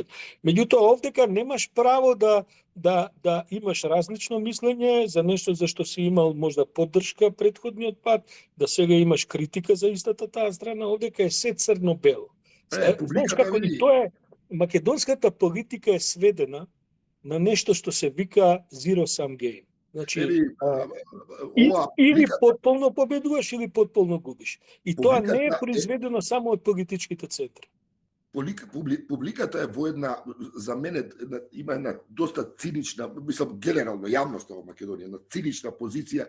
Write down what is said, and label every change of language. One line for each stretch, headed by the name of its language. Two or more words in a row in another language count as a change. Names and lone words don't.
Macedonian: Меѓутоа овдека немаш право да имаш различно мислење за нешто за што си имал можда поддршка претходниот пат, да сега имаш критика за истата таа страна, овдека е се црно-бело. Знаеш како и тоа е, македонската политика е сведена на нешто што се вика
English: zero sum game.
Macedonian: Значи, Нели, или потполно победуваш, или потполно губиш. И тоа не е публиката произведено само од политичките центри. Публиката е во една, за мене, има една доста цинична, мислам, генерално, јавноста во Македонија, една цинична позиција.